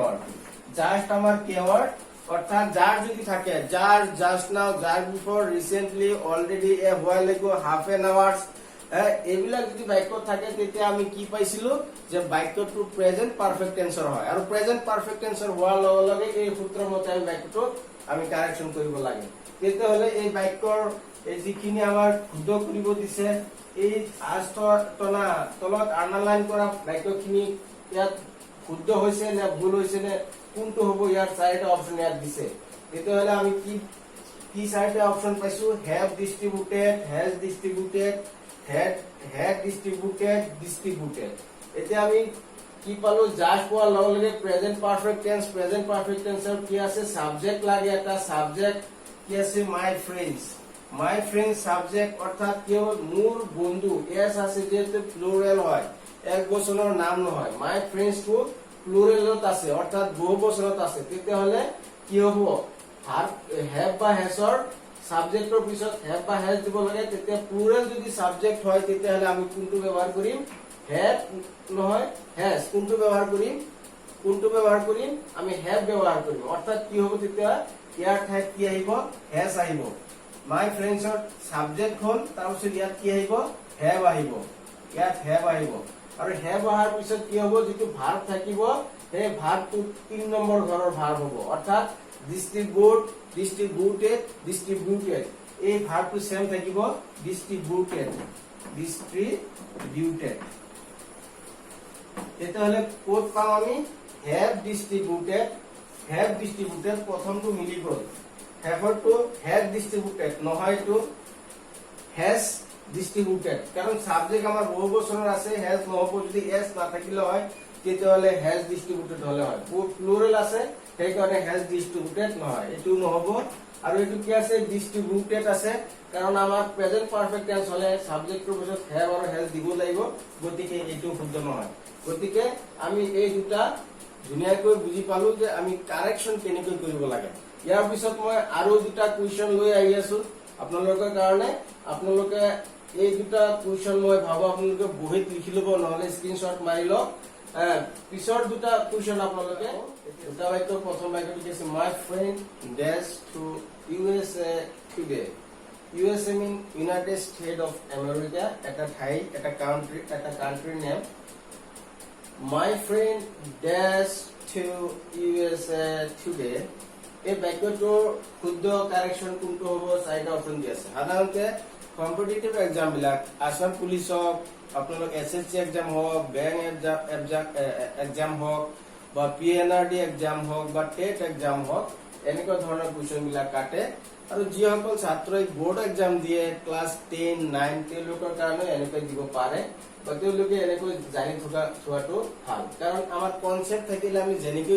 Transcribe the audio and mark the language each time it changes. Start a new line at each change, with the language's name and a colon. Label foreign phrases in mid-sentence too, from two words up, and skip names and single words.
Assamese: কিৱৰ্ড অর্থাৎ যার যদি থাকে
English: yet just now yet before recently already a while ago half an hours
Assamese: এইবিলাক যদি বাক্য থাকে তেতিয়া আমি কি পাইছিলো যে বাক্যটো
English: present perfect tense
Assamese: হয় আৰু
English: present perfect tense
Assamese: হোৱাৰ লগে লগে এই সূত্ৰ মতে আমি বাক্যটো আমি কারেকশন কৰিব লাগে তেতিয়া হলে এই বাক্যৰ এই যিখিনি আমাৰ শুদ্ধ কৰিব দিছে এই আস্তনা তলত আন্ডাৰলাইন কৰা বাক্যখিনি ইয়াত শুদ্ধ হৈছে নে ভুল হৈছে নে কোনটো হ'ব ইয়াৰ চাৰিটা অপচন ইয়াত দিছে তেতিয়াহলে আমি কি চাৰিটা অপচন পাইছো
English: have distributed has distributed had distributed
Assamese: এতিয়া আমি কি পালো জাস্ট পোৱাৰ লগে লগে
English: present perfect tense
Assamese: কি আছে সাবজেক্ট লাগে এটা সাবজেক্ট কি কি আছে
English: my friends my friend subject
Assamese: অর্থাৎ কি হবে মোর বন্ধু এস আছে যেহেতু প্লুরাল হয় এক বচনৰ নাম নহয়
English: my friends
Assamese: টু প্লুরালত আছে অর্থাৎ বহু বচনত আছে তেতিয়াহলে কি হ'ব ভার্ব হ্যাভ বা হ্যাজৰ সাবজেক্টৰ পিছত হ্যাভ বা হ্যাজ দিব লাগে তেতিয়া প্লুরাল যদি সাবজেক্ট হয় তেতিয়াহলে আমি কোনটো ব্যৱহাৰ কৰিম হ্যাভ নহয় হ্যাজ কোনটো ব্যৱহাৰ কৰিম আমি হ্যাভ ব্যৱহাৰ কৰিম অৰ্থাৎ কি হ'ব তেতিয়া ইয়াৰ ঠাইত কি আহিব হ্যাজ আহিব
English: my friends subject
Assamese: হ'ল তাৰপিছত ইয়াত কি আহিব হ্যাভ আহিব ইয়াত হ্যাভ আহিব আৰু হ্যাভ অহাৰ পিছত কি হ'ব যেটো ভাৰ্ব থাকিব সেই ভাৰ্বটো 3 নম্বৰ ঘৰৰ ভাৰ্ব হ'ব অৰ্থাৎ ডিস্ট্ৰিবিউটেড এই ভাৰ্বটো সেম থাকিব ডিস্ট্ৰিবিউটেড তেতিয়াহলে কোড পাম আমি হ্যাভ ডিস্ট্রিবিউটেড প্ৰথমটো মিলি গ'ল হ্যাভৰটো
English: have distributed
Assamese: নহয় তো
English: has distributed
Assamese: কাৰণ সাবজেক্ট আমাৰ বহু বচনৰ আছে হ্যাজ নহব যদি এস না থাকিলে হয় তেতিয়াহলে
English: has distributed
Assamese: হলে হয় প্লুরাল আছে সেই কাৰণে
English: has distributed
Assamese: নহয় এটো নহব আৰু এটো কি আছে ডিস্ট্রিবিউটেড আছে কাৰণ আমাৰ
English: present perfect tense
Assamese: হলে সাবজেক্টৰ পিছত হ্যাভ আৰু হ্যাজ দিব লাগিব গতিকে এটো শুদ্ধ নহয় গতিকে আমি এই দুটা ধুনিয়াকৈ বুজি পালো যে আমি কারেকশন কেনেকৈ কৰিব লাগে ইয়াৰ পিছত মই আৰু দুটা কুৱেশ্যন লৈ আহি আছো আপোনালোকৰ কাৰণে আপোনালোকে এই দুটা কুৱেশ্যন মই ভাবো আপোনালোকে বহিত লিখি ল'ব নহলে স্ক্ৰিনশ্বট মাৰি লওক পিছৰ দুটা কুৱেশ্যন আপোনালোকে দুটা বাক্য প্ৰথম বাক্যটো কি আছে
English: my friend dash to
Assamese: USA টুডে
English: USA mean United States of America
Assamese: এটা ঠাই এটা
English: country name My friend dash to USA today.
Assamese: এই বাক্যটোৰ শুদ্ধ কারেকশন কোনটো হ'ব চাইটা অপশন দি আছে সাধাৰণতে
English: competitive exam
Assamese: বিলাক আসাম পুলিচ হওক আপোনালোক SSC এক্সাম হওক
English: bank exam
Assamese: হওক বা PNRD এক্সাম হওক বা টেট এক্সাম হওক এনেকুৱা ধৰণৰ কুৱেশ্যন বিলাক কাটে আৰু যিসকল ছাত্ৰই
English: board exam
Assamese: দিয়ে ক্লাস 10 9 তেওঁলোকৰ কাৰণে এনেকৈ দিব পাৰে বা তেওঁলোকে এনেকৈ জানি থোৱাটো ভাল কাৰণ আমাৰ কনসেপ্ট থাকিলে আমি যেনেকৈ